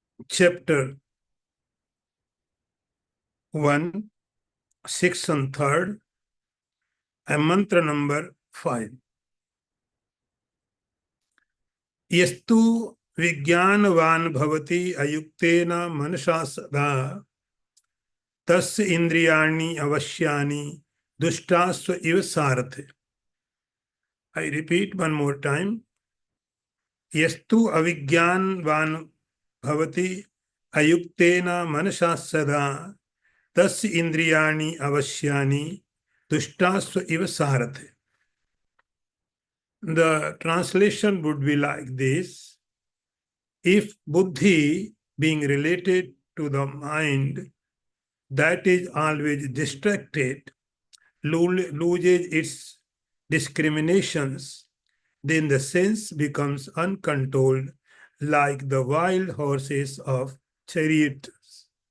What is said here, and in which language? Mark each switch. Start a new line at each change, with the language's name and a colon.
English: Chapter 1, Section 3rd, and Mantra number 5.
Sanskrit: यस्तु विज्ञानवान् भवति अयुक्तेन मनसा सदा तस्य इंद्रियाणि अवश्यानि दुष्टास्व इव सारथे।
English: I repeat one more time.
Sanskrit: यस्तु अविज्ञानवान् भवति अयुक्तेन मनसा सदा तस्य इंद्रियाणि अवश्यानि दुष्टास्व इव सारथे.
English: The translation would be like this: if buddhi, being related to the mind, that is always distracted, loses its discriminations, then the sense becomes uncontrolled, like the wild horses of chariots.